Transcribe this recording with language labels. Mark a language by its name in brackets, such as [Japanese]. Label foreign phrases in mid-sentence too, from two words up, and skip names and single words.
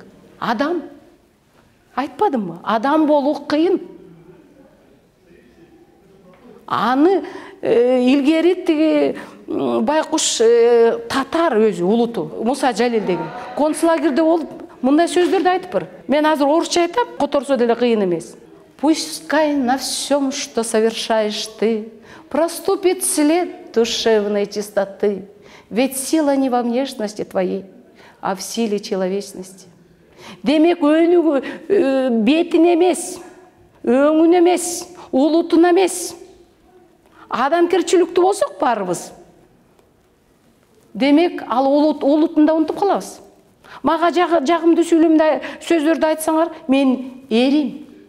[Kyrgyz] Адам. Айтпадымбы? Адам болуу кыйын. Аны илгери тиги байкуш татар өзү улуту, Муса Жалил деген концлагерде болуп мындай сөздөрдү айтыптыр. Мен азыр орусча айтам, которсо деле кыйын эмес. [Russian] Пускай на всем, что совершаешь ты, проступит след душевной чистоты, ведь сила не во внешности твоей, а в силе человечности. [Kyrgyz] Демек, өнүгүү бетин эмес, өңүн эмес, улутун эмес, адамкерчиликтүү болсок барыбыз. Демек, ал улутунда унутуп калабыз. Мага жагымдуу сөздөрдү айтсаңар, мен эрим.